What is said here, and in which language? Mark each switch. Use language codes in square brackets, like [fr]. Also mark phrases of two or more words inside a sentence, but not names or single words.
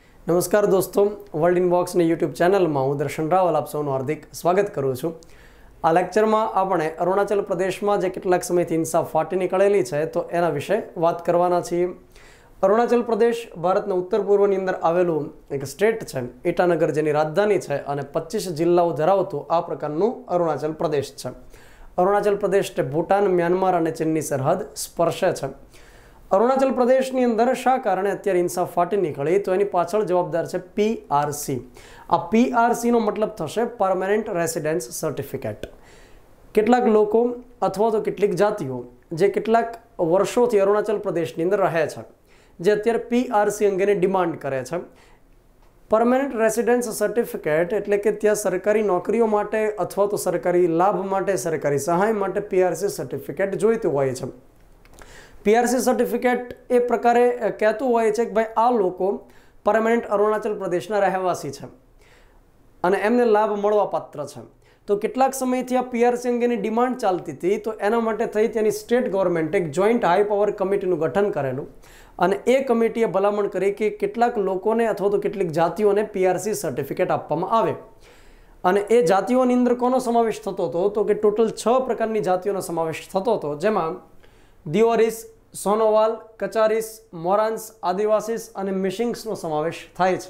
[gu] નમસ્કાર દોસ્તો, વર્લ્ડ ઇનબોક્સ ને યુટ્યુબ ચેનલ માં હું દર્શન રાવલ આપ સૌનું હાર્દિક સ્વાગત કરું છું। આ લેક્ચર માં આપણે અરુણાચલ પ્રદેશ માં જે કેટલાક સમયથી હિંસા ફાટી નીકળેલી છે તો એના વિશે વાત કરવાના છીએ। અરુણાચલ પ્રદેશ ભારતના ઉત્તર પૂર્વની અંદર આવેલું એક સ્ટેટ છે, ઈટાનગર જેની રાજધાની છે અને 25 જિલ્લાઓ ધરાવતું આ પ્રકારનું અરુણાચલ પ્રદેશ છે। અરુણાચલ પ્રદેશ તે ભૂટાન, મ્યાનમાર અને ચીનની સરહદ સ્પર્શે છે। अरुणाचल प्रदेश ની અંદર શા કારણે અત્યારે હિંસા ફાટી નીકળી તો એની પાછળ જવાબદાર છે પીઆરસી। આ પીઆરસી નો મતલબ થશે [en] permanent residence certificate. [gu] કેટલાક લોકો અથવા તો કેટલીક જાતિઓ જે કેટલાક વર્ષોથી અરુણાચલ પ્રદેશની અંદર રહે છે, જે અત્યારે પીઆરસી અંગેની ડિમાન્ડ કરે છે। [en] permanent residence certificate [gu] એટલે કે ત્યાં સરકારી નોકરીઓ માટે અથવા તો સરકારી લાભ માટે, સરકારી સહાય માટે પીઆરસી સર્ટિફિકેટ જોઈતું હોય છે। પીઆરસી સર્ટિફિકેટ એ પ્રકારે કહેતું હોય છે કે ભાઈ આ લોકો પરમાનેન્ટ અરુણાચલ પ્રદેશના રહેવાસી છે અને એમને લાભ મળવા પાત્ર છે। તો કેટલાક સમયથી આ પીઆરસી અંગેની ડિમાન્ડ ચાલતી થી, તો એના માટે થઈ તેની [en] state government [gu] एक [en] joint high power committee [gu] ગઠન કરેલું અને એ કમિટીએ ભલામણ કરી કે કેટલાક લોકોને અથવા તો કેટલીક જાતિઓને પીઆરસી સર્ટિફિકેટ આપવામાં આવે। અને એ જાતિઓની અંદર કોનો સમાવેશ થતો હતો તો કે ટોટલ 6 પ્રકારની જાતિઓનો સમાવેશ થતો હતો, જેમાં દિઓરિસ, સોનોવાલ, કચારીસ, મોરાન્સ, આદિવાસીસ અને મિશિંગ્સનો સમાવેશ થાય છે।